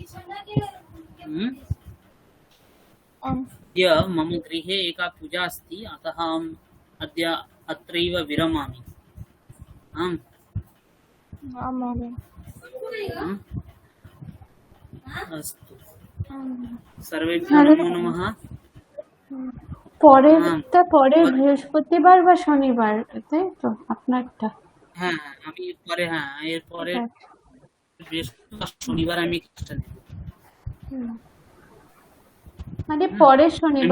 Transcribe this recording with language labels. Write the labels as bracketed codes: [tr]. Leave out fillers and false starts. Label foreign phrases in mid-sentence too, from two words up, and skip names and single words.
[sa] अद्य मम गृहे एका पूजा अस्ति, अतः अहम् अद्य अत्रैव विरमामि। आम्, आं महोदय। अस्तु, सर्वेभ्यः नमो नमः। [bn] পরে বৃহস্পতিবার বা শনিবার, তাই তো আপনারটা? হ্যাঁ, আমি পরে, এরপরে বৃহস্পতিবার শনিবার আমি ক্লাসটা নেব। মানে পরের শনিবার